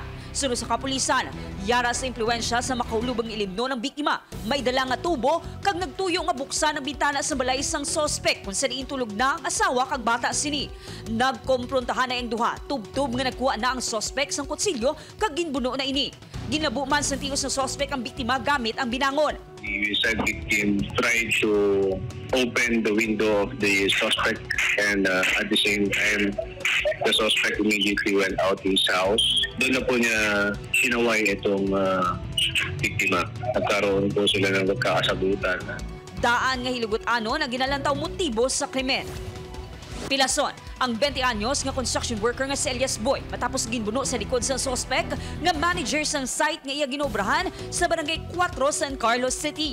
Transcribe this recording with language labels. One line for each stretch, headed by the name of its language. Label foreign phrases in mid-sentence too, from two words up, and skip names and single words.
Hiligaynon: Sunod sa kapulisan, yara sa impluensya sa makaulubang ilimno ng biktima, may dala nga tubo kag nagtuyo nga buksan ang bintana sa balay sang sospek kung saan tulog na ang asawa kag bata sini. Nagkomprontahan na ang duha, tubtub nga nagkuha na ang sospek sang kutsilyo kag ginbuno na ini. Ginabu man sa tios ng sospek ang biktima gamit ang binangon.
English: The said victim tried to open the window of the suspect and at the same time, the suspect immediately went out his house.
Filipino: Doon na po niya sinaway itong biktima. Nagkaroon po sila ng magkakasagutan.
Hiligaynon: Daan nga hilugot-ano na ginalantaw motibo sa krimen. Pilason, ang 20 anyos nga
English: construction worker
Hiligaynon: nga si Elias Boy matapos ginbuno sa likod sa suspect nga manager sang site nga iya ginobrahan sa barangay 4 San Carlos City.